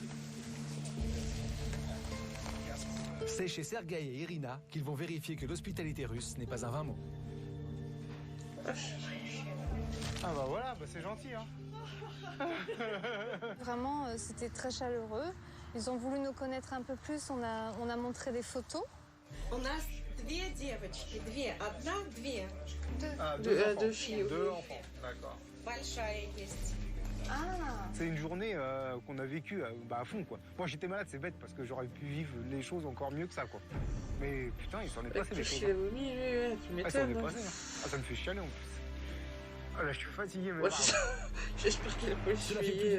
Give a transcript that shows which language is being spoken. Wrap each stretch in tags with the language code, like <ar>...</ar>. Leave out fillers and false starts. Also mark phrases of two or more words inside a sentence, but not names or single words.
<fr>C'est chez Sergueï et Irina qu'ils vont vérifier que l'hospitalité russe n'est pas un vain mot. Ah bah voilà, bah c'est gentil, hein. Vraiment, c'était très chaleureux. Ils ont voulu nous connaître un peu plus, on a montré des photos.</fr> <ru>У нас две девочки, одна, две.</ru> <fr>Deux filles. Deux enfants, d'accord.</fr> <ru>Большая есть. Ah.</ru> <fr>C'est une journée qu'on a vécue à fond, quoi. Moi, j'étais malade, c'est bête, parce que j'aurais pu vivre les choses encore mieux que ça, quoi. Mais putain, il s'en est passé des choses. Il a vomi, tu m'étonnes. Ça me fait chialer, en plus. Ah là, je suis fatigué, mais... Ouais, j'espère qu'il a pas essuyé</fr>